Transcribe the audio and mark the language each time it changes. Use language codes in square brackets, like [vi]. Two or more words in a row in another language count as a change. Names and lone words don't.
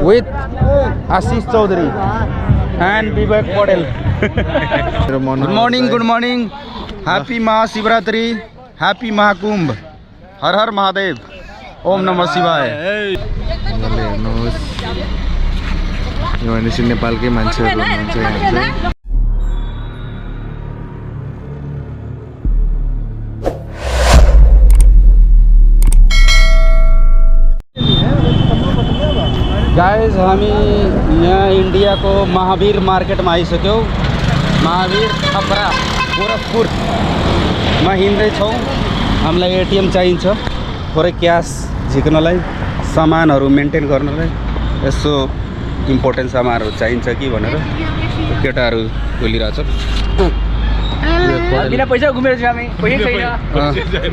[en] with Ashish Chaudhary and Vivek Patel. Good morning. Happy Mahashivratri, Happy Mahakumbh. [hi] हर हर महादेव. [sa] ॐ नमः शिवाय. [ne] यो नेपालकै मान्छेहरु हुनुहुन्छ यहाँ चाहिँ गाइज हामी यहाँ इंडिया को महावीर मार्केट में आइसक्यौं। महावीर छपरा गोरखपुरमा हिँड्दैछौँ। हामीलाई एटीएम चाहिन्छ थोरै क्यास झिक्नलाई, सामानहरू मेन्टेन गर्नलाई, यसो इम्पोर्टेन्ट सामानहरू चाहिन्छ कि भनेर केटाहरू बोलिरहेछ। बिना पैसा घुमेर जाने पैसा छैन,